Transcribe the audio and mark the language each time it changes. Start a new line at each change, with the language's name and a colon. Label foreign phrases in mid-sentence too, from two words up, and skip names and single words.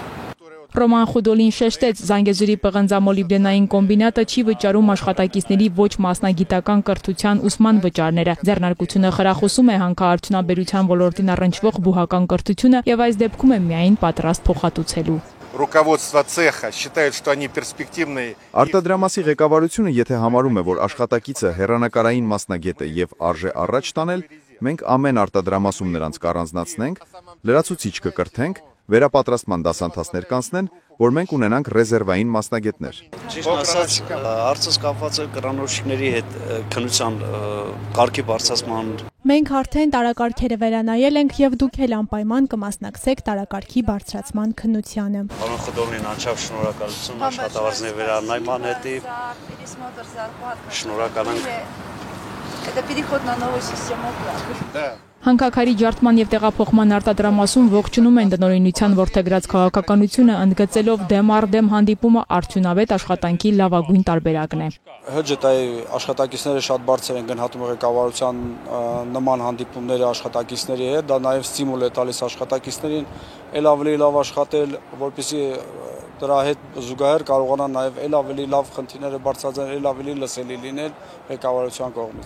Armenian: Ռոման Խուդոլին շեշտեց, Զանգեզուրի պղնձամոլիբդենային կոմբինատը չի վճարում աշխատակիցների ոչ մասնագիտական կրթության ուսման վճարները։ Ձեռնարկությունը խրախուսում է հանքարդյունաբերության ոլորտին առնչվող բուհական կրթությունը եւ այս դեպքում է միայն պատրաստ փոխհատուցելու։
Russian: Руководство цеха считает, что они перспективные.
Armenian: Արտադրամասի ղեկավարությունը, եթե համարում է, որ աշխատակիցը հեռանկարային մասնագետ է եւ արժե առաջ տանել, մենք ամեն արտադրամասում նրանց կառանձնացնենք, լրացուցիչ կկրթենք, վերապատրաստման դասընթացներ կանցնեն, որ մենք ունենանք ռեզերվային մասնագետներ։ Ճիշտ ասած, հարցս կապված է կրանորոշիչների հետ քննության կարգի բարձրացման։ Մենք արդեն տարակարգերը վերանայել ենք եւ դուք էլ անպայման կմասնակցեք տարակարգի բարձրացման քննությանը։ Պարոն Խուդոլին անչափ շնորհակալություն աշխատավարձների վերանայման հետի։ Շնորհակալ ենք։
Russian: Это переход на новую систему оплаты.
Armenian: Հանքաքարի ջարդման եւ տեղափոխման արտադրամասում ողջունում են տնօրինության ворթեգրած քաղաքականությունը, ընդգծելով դեմ առ դեմ հանդիպումը արդյունավետ աշխատանքի լավագույն տարբերակն է։ ՀՋՏ-ի աշխատակիցները շատ բարձր են գնահատում ղեկավարության նման հանդիպումները աշխատակիցների հետ, դա նաեւ ստիմուլ է տալիս աշխատակիցներին ել ավելի լավ աշխատել, որպեսզի դրա հետ զուգահեռ կարողանան նաեւ ել ավելի լավ խնդիրները բարձրացնել, ել ավելի լսելի լինել ղեկավարության կողմից։